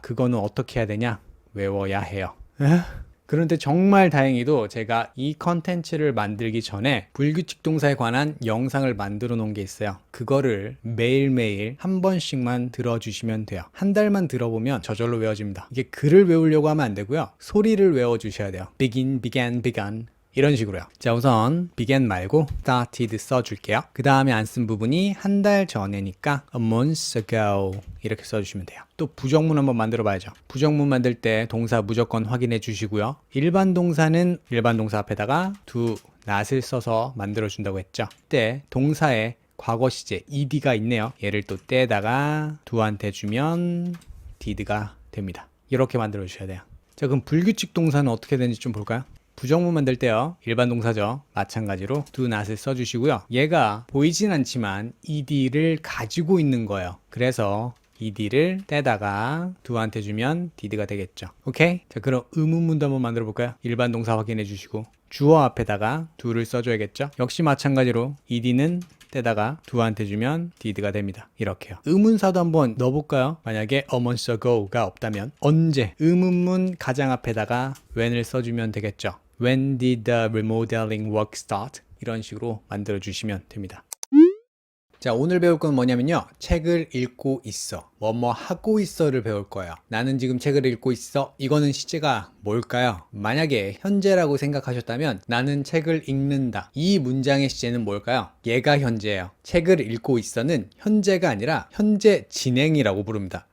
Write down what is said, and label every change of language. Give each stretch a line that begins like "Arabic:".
Korean: 그거는 어떻게 해야 되냐? 외워야 해요. 그런데 정말 다행히도 제가 이 컨텐츠를 만들기 전에 불규칙 동사에 관한 영상을 만들어 놓은 게 있어요. 그거를 매일매일 한 번씩만 들어주시면 돼요. 한 달만 들어보면 저절로 외워집니다. 이게 글을 외우려고 하면 안 되고요. 소리를 외워주셔야 돼요.
English: begin, began, begun
Korean: 이런 식으로요. 자, 우선 began 말고 started 써줄게요. 그 다음에 안 쓴 부분이 한 달 전에니까
English: a month ago
Korean: 이렇게 써주시면 돼요. 또 부정문 한번 만들어 봐야죠. 부정문 만들 때 동사 무조건 확인해 주시고요. 일반 동사는 일반 동사 앞에다가 do, not을 써서 만들어 준다고 했죠. 때 동사에 과거 시제 ed가 있네요. 얘를 또 떼다가 do한테 주면 did가 됩니다. 이렇게 만들어 주셔야 돼요. 자, 그럼 불규칙 동사는 어떻게 되는지 좀 볼까요? 부정문 만들 때요. 일반 동사죠. 마찬가지로 do not을 써주시고요. 얘가 보이진 않지만 ed를 가지고 있는 거예요. 그래서 ed를 떼다가 do한테 주면 did가 되겠죠. 오케이? 자, 그럼 의문문도 한번 만들어 볼까요? 일반 동사 확인해 주시고 주어 앞에다가 do를 써줘야겠죠. 역시 마찬가지로 ed는 떼다가 do한테 주면 did가 됩니다. 이렇게요. 의문사도 한번 넣어볼까요? 만약에
English: a month ago
Korean: 가 없다면 언제? 의문문 가장 앞에다가 when을 써주면 되겠죠.
English: When did the remodeling work start?
Korean: 이런 식으로 만들어 주시면 됩니다. 자, 오늘 배울 건 뭐냐면요. 책을 읽고 있어. 뭐뭐 하고 있어를 배울 거예요. 나는 지금 책을 읽고 있어. 이거는 시제가 뭘까요? 만약에 현재라고 생각하셨다면 나는 책을 읽는다. 이 문장의 시제는 뭘까요? 얘가 현재예요. 책을 읽고 있어는 현재가 아니라 현재 진행이라고 부릅니다.